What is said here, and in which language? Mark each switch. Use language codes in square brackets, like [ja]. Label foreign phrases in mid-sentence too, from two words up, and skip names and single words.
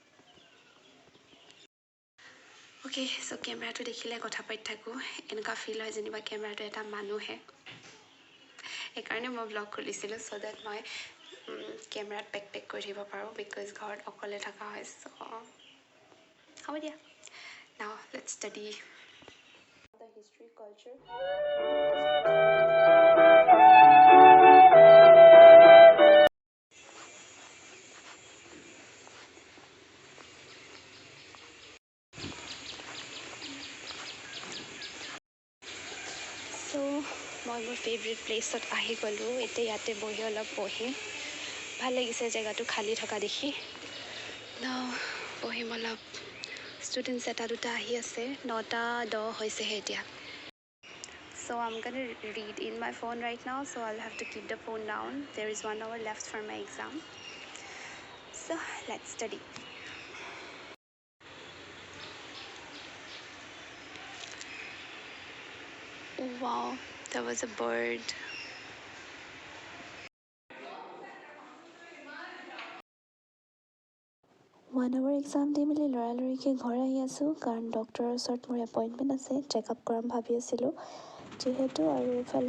[as] অ'কে, চ' কেমেৰাটো দেখিলে কথা পাতি থাকোঁ, এনেকুৱা ফিল হয় যেনিবা কেমেৰাটো এটা মানুহে. সেইকাৰণে মই ব্লগ খুলিছিলোঁ, চ' ডেট মই কেমেৰাত পেক কৰি থাকিব পাৰোঁ, বিকজ ঘৰত অকলে থকা হয়. চ' হ'ব দিয়া. [en] now let's study the history, culture, mode of discourse on the third world countries. [as] চ' মই মোৰ [en] favourite place [as] আহি গ'লোঁ. এতিয়া ইয়াতে বহি অলপ পঢ়িম, ভাল লাগিছে জেগাটো খালী থকা দেখি. পঢ়িম অলপ. ষ্টুডেণ্টছ এটা দুটা আহি আছে, 9:10 হৈছেহে এতিয়া. [en] So I'm gonna read in my phone right now, so I'll have to keep the phone down. There is 1 hour left for my exam, so let's study. Wow, there was a bird. [as] 1 hour এক্সাম দি মেলি লৰালৰিকৈ ঘৰ আহি আছোঁ কাৰণ ডক্টৰৰ ওচৰত মোৰ এপইণ্টমেণ্ট আছে চেকআপ কৰাম ভাবি আছিলোঁ যিহেতু আৰু এইফালে